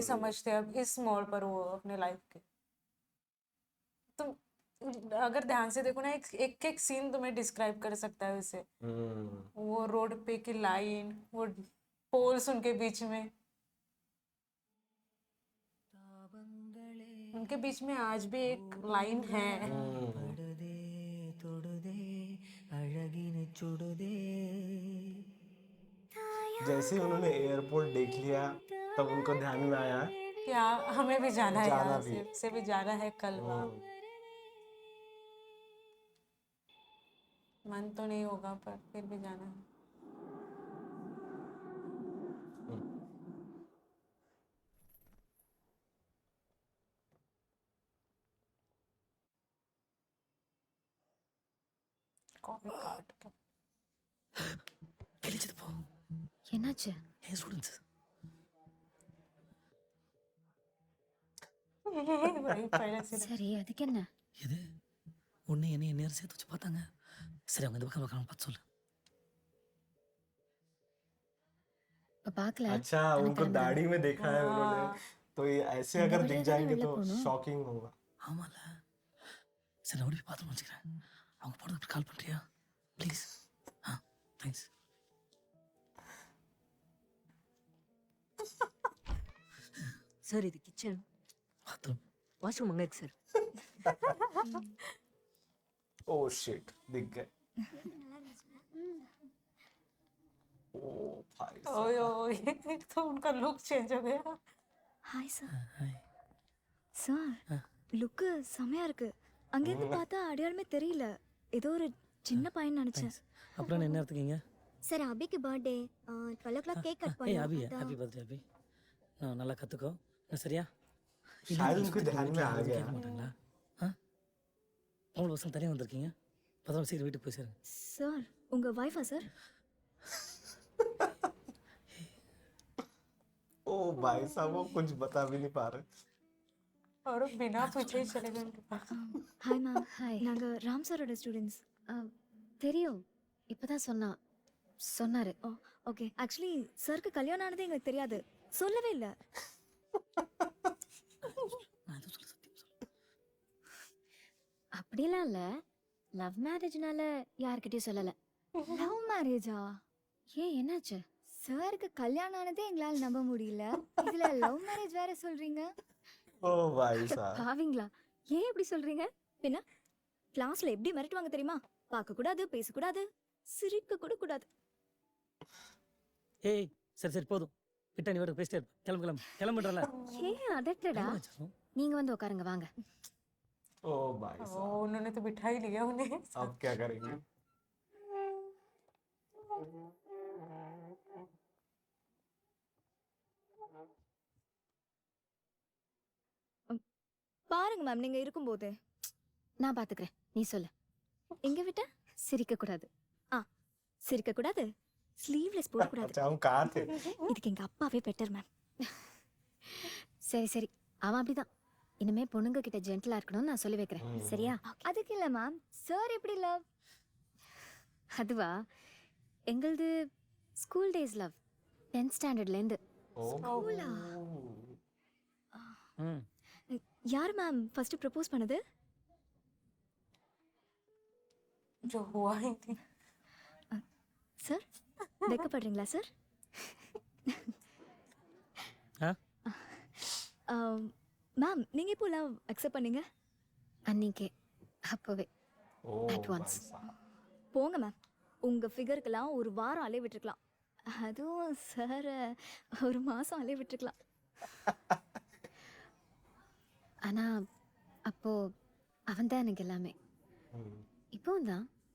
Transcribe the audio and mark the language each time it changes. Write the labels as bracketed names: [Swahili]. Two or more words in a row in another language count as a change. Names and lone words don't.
[Hindi] समझते हैं अब इस मोड़ पर वो अपने लाइफ के। तुम अगर ध्यान से देखो ना, एक एक, एक सीन तुम्हें डिस्क्राइब कर सकता है उसे। वो रोड पे की लाइन, वो पोल्स उनके बीच में, उनके बीच में आज भी एक लाइन है। [Tamil] படுதே தொடுதே அழகினை சுடுதே [Hindi] जैसे ही उन्होंने एयरपोर्ट देख लिया, तब उनको ध्यान में आया क्या हमें भी जाना है, जाना यहाँ भी है। से भी जाना है कल वहाँ। मन तो नहीं होगा पर फिर भी जाना है। कॉपी कार्ड का [Tamil] கிழிச்சது போ என்னாச்சு? ஏன் ஸ்டூடெண்ட்ஸ் [Hindi] वही पहले से [Tamil] சரி, அதுக்கு என்ன? எது உன்னை என்னைய நேரம் சேர்த்து வச்சு பார்த்தாங்க. சரி அவங்க இந்த பக்கம் பார்க்கலாம் பார்த்து சொல்லு. இப்ப பார்க்கல. [Hindi] अच्छा, [Tamil] நம்ம [Hindi] उनको [Tamil] கிளம்புறோம். [Hindi] दाढ़ी में देखा है उन्होंने, तो ये ऐसे [Tamil] இந்த [Hindi] अगर [Tamil] வழியா [Hindi] दिख [Tamil] தானே [Hindi] जाएंगे [Tamil] வெளில [Hindi] तो [Tamil] போகணும். [Hindi] शॉकिंग होगा। [Tamil] ஆமால சரி நான் ஓடி போய் பாத்ரூம் வச்சுக்கிறேன். அவங்க போகிறதுக்கு கால் பண்ணுறியா ப்ளீஸ்? தேங்க்ஸ். சார் இது கிச்சன், பாத்ரூம் வாஷ்ரூம் அங்கே இருக்கு சார். [English] Oh shit, [Hindi] दिख गए। ओ भाई ओए साहब। ओए एक तो उनका [English] look change [Hindi] हो गया। [English] Hi sir [Tamil] ஹாய் சார் லுக்கு செமையா இருக்கு அங்கேருந்து பார்த்தா அடையாளமே தெரியல ஏதோ ஒரு சின்ன பையன் நினைச்சேன் அப்புறம் என்ன எடுத்துக்கீங்க? சார் அபிக்கு [English] birthday 12 o'clock cake cut [Tamil] ஏய் அபி பண்ணோம் [English] Happy birthday [Tamil] அபி. நான் நல்லா கற்றுக்கோ சரியா? [Hindi] शायद उनको ध्यान में आ गया। [Tamil] கேட்க மாட்டாங்களா? ஆ அவ்வளோ வருஷம் தனியாக வந்திருக்கீங்க, பத்திரம் சீக்கிரம் வீட்டுக்கு போய் சேருங்க. சார் உங்க வைஃபா சார் [Hindi] ओ भाई साहब, वो कुछ बता भी नहीं पा रहे। और वो बिना पूछे ही चले गए उनके पास। [English] Hi ma'am [Tamil] ஹாய் நாங்க ராம் சாரோட ஸ்டூடெண்ட்ஸ் தெரியும், இப்பதான் சொன்னாரு. [English] Oh okay actually [Tamil] சாருக்கு கல்யாணம் ஆனது எங்களுக்கு தெரியாது, சொல்லவே இல்லை. நான் எதுவும் சொல்ல சத்தியம் சொல்ல. அப்படிலாம் இல்ல, [English] love marriageனால [Tamil] யார்கிட்டயும் சொல்லல. [English] love marriageஆ? [Tamil] ஏன் என்னாச்சு? சாருக்கு கல்யாணம் ஆனதே எங்களால நம்ப முடியல, இதுல [English] love marriage [Tamil] வேற சொல்றீங்க. [Hindi] ओ भाई साहब। [Tamil] பாவீங்களா, ஏன் இப்படி சொல்றீங்க? பின்ன கிளாஸ்ல எப்படி மிரட்டுவாங்க தெரியுமா? பார்க்க கூடாது, பேசக்கூடாது, சிரிக்க கூட கூடாது. ஏய் சரி சரி போதும், விட்டா நீ வர பேசிட்டே இருப்ப. கிளம்புன்றல. ஏன் அதட்டடா? நீங்க வந்து உட்காருங்க வாங்க. [Hindi] ओ भाई ओ साहब, उन्होंने तो बिठा ही लिया उन्हें। अब क्या करेंगे? [Tamil] பாருங்க மேம், நீங்க இருக்கும்போது நான் பாத்துக்கிறேன், நீ சொல்லு. எங்க விட்ட சிரிக்க கூடாது. சிரிக்க கூடாது, ஸ்லீவ்லெஸ் போடக்கூடாது. [Hindi] अच्छा, हम कहाँ थे? [Tamil] இதுக்கு எங்க அப்பாவே [English] better ma'am. [Tamil] சரி சரி, அவன் அப்படிதான். இனிமே பொண்ணுங்க கிட்ட ஜென்டலா இருக்கணும்னு நான் சொல்லி வைக்கிறேன், சரியா? அதுக்கு இல்ல மேம், சார் எப்படி லவ்? அதுவா, எங்களது [English] school days love, 10th standardல [Tamil] இருந்து. ம் யார் மேம் [English] first propose [Tamil] பண்ணது? जो हुआ ही नहीं। சார் வெக்கப்படுறீங்களா சார்? ஆ மேம் நீங்க இப்போ [English] love accept [Tamil] பண்ணீங்க? அன்னைக்கே, அப்பவே. [Hindi] ओ [English] At [Hindi] भाई [English] once. [Hindi] साहब। [Tamil] போங்க மேம், உங்க ஃபிகருக்கெல்லாம் ஒரு வாரம் அலைய விட்டுருக்கலாம், அதுவும் சார் ஒரு மாசம் அலைய விட்டுருக்கலாம். ஆனா அப்போ அவன் தான் எனக்கு எல்லாமே. இப்போவும் தான்.